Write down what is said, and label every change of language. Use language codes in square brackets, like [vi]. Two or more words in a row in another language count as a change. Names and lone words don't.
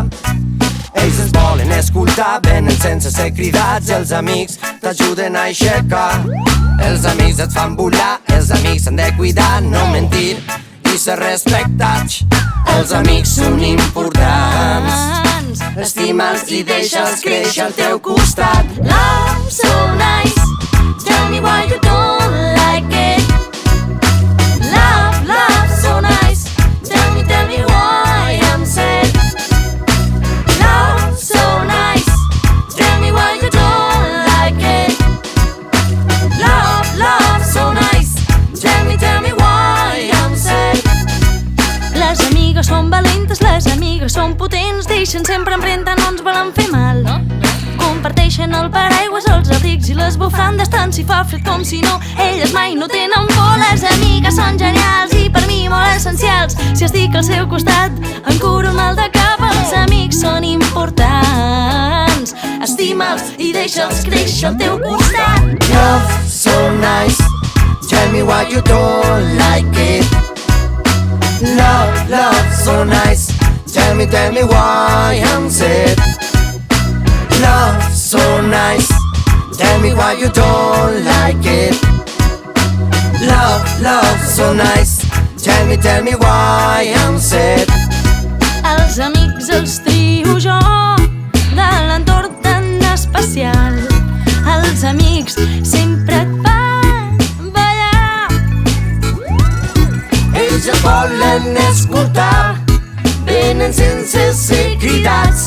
[ca] Ells ens volen escoltar, venen sense ser cridats, els amics t'ajuden a aixecar. Els amics et fan volar, els amics s'han de cuidar, no mentir i ser respectats. Els amics són importants, estima'ls i deixa'ls créixer al teu costat. [en] Love so nice, tell me why you don't like it. Love so nice, tell me why I'm sad. Love so nice, tell me why you don't like it. Love so nice, tell me why I'm sad. [ca] Les amigues són valentes, les amigues són potents, deixen sempre empremta, no ens volen fer mal. Comparteixen el paraigües, els abrics i les bufandes, tant si fa fred com si no, elles mai no tenen por. Les amigues són genials i per mi molt essencials, si estic al seu costat em curo el mal de cap. Els amics són importants, estima'ls i deixa'ls créixer al teu costat. [en] Love so nice, tell me why you don't like it. Love so nice, tell me why I'm sad. Love so nice, tell me why you don't like it. Love so nice, tell me why I'm sad. [ca] Els amics els trio jo, de l'entorn tan especial. Els amics sempre et fan ballar. Ells et volen escoltar, venen sense ser cridats.